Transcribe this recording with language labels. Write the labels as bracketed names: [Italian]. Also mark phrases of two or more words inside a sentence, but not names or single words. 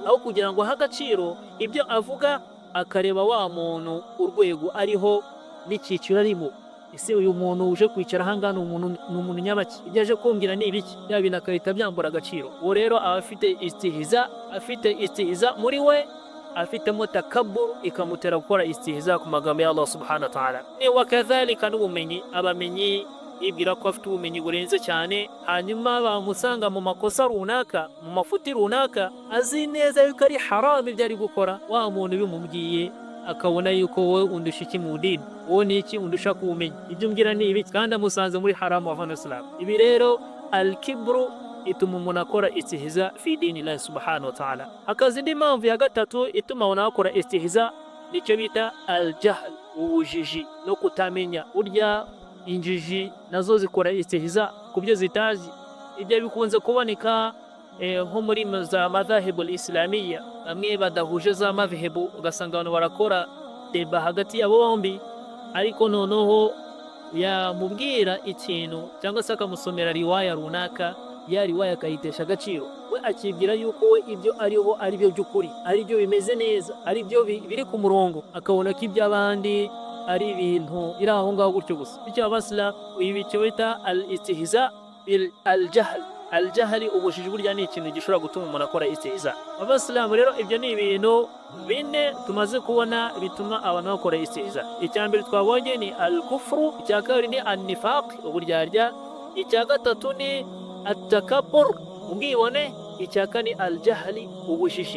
[Kinyarwanda] Aho kugira ngo aha agaciro ibyo avuga, akareba wa muntu urwego ariho n'icyiciro arimo, ese uyu muntu uje kwicara hanga ni umuntu nyabaki, ibyo aje kumbwira ni ibiki, bya bintu akahita byambura agaciro. Uwo rero aba afite istihza muri we, afitemo takabbur ikamutera gukora istihza ku magambo ya Allah [Arabic] سبحانه وتعالى. [Kinyarwanda] Ni wakadhalika n'ubumenyi, abamenyi ibwira ko afite ubumenyi burenze cyane, hanyuma bamusanga mu makosa runaka, mu mafuti runaka, azi neza yuko ari haram ibyo ari gukora, wa muntu bimubwiye akabona yuko wowe undusha iki mu dini, wowe ni iki undusha kubumenyi, ibyo umbwira ni ibiki, kandi amusanze muri haramu wa Islam. Ibi rero al-kibru ituma umuntu akora istihza [Arabic] في دين الله سبحانه وتعالى. [Kinyarwanda] Hakaza indi mpamvu ya gatatu ituma umuntu akora istihza, nicyo bita al-jahl, ubujiji no kutamenya. Urya injiji nazo zikora istihza ku byo zitazi. Ibyo bikunze kuboneka nko muri za [Arabic] مذاهب الإسلامية, [Kinyarwanda] bamwe badahuje za madhhabu, ugasanga abantu barakora deba hagati yabo bombi, ariko noneho yamubwira ikintu cyangwa se akamusomera riwaya runaka, ya riwaya akayitesha agaciro, we akibwira yuko we ibyo ariho ari byo by'ukuri, ari byo bimeze neza, ari byo biri ku murongo, akabona ko iby'abandi ari ibintu biri aho ngaho gutyo gusa. Bityo abasla ibi cyo bita [Arabic] الاستهزاء بالجهل. [Kinyarwanda] Al-jahli, ubujiji, burya ni ikintu gishobora gutuma umuntu akora istihza. Abasilamu rero ibyo ni ibintu bine tumaze kubona bituma abantu bakora istihza. Icya mbere twabonye ni al-kufru, icya kabiri ni an-nifaq, uburyarya, icya gatatu ni at-takabbur, ubwibone, icya kane al-jahli, ubujiji.